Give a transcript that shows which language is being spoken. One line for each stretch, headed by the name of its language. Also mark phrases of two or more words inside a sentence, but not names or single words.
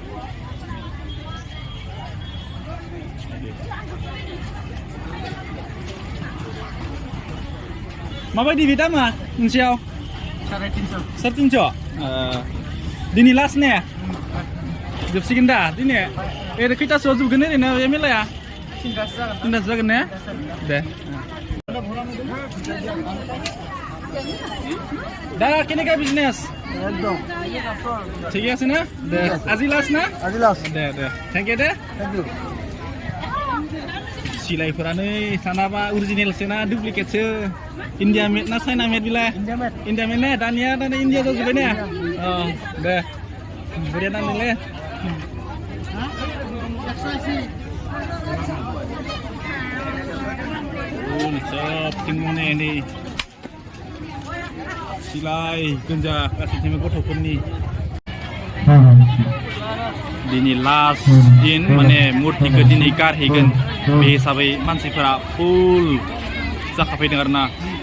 Bodo: माबायदि बे दामा मोनसेयाव 350 दिनै लास्ट ने जोबसिगोन दा दिनै ओरैनो खैथासोआव जोबगोन ओरैनो बे मेलाया? 3 जागोन ने दे दा केनेका बिजनेस एकदम
Bangla: ঠিক আছে
Bodo: না দে আজি লাস্ট না আজি লাস্ট দे
English: thank you
Bodo: दे
English: thank you.
Bodo: सिलाइफोरानो सानाबा अरिजिनेलसो ना डुप्लिकेटसो इन्डिया मेड ना चाइना मेड बिलाय? इन्डिया मेड ने दानिया इन्डिया जाजोब्बाय ने। दे बरिया नांदोंलै। सबथिंनो नै सिलाय गोंजा गासैथिंबो गथ'फोरनि दिनै लास्ट दिन माने मुर्तिखौ दिनै गारहैगोन बे हिसाबै मानसिफोरा फुल जाखाफैदों आरो ना।